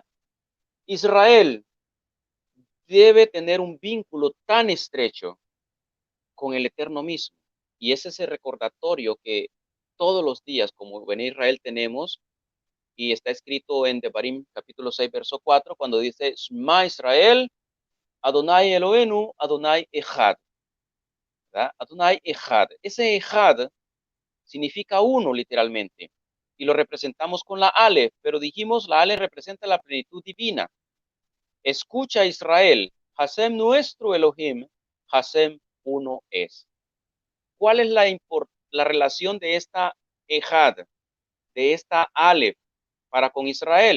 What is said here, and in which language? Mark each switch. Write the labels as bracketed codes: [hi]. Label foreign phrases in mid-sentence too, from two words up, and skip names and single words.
[es] Israel debe tener un vínculo tan estrecho con el Eterno mismo. Y ese es el recordatorio que todos los días, como en Israel, tenemos, y está escrito en Devarim capítulo 6, verso 4, cuando dice, [he] שמע ישראל, אדוני אלוהינו, אדוני אחד. [es] ¿Verdad? [he] אדוני אחד. [es] Ese Echad significa uno, literalmente. Y lo representamos con la Aleph, pero dijimos la Aleph representa la plenitud divina. Escucha Israel, Hashem nuestro Elohim, Hashem uno es. ¿Cuál es la relación de esta Ejad, de esta Aleph para con Israel?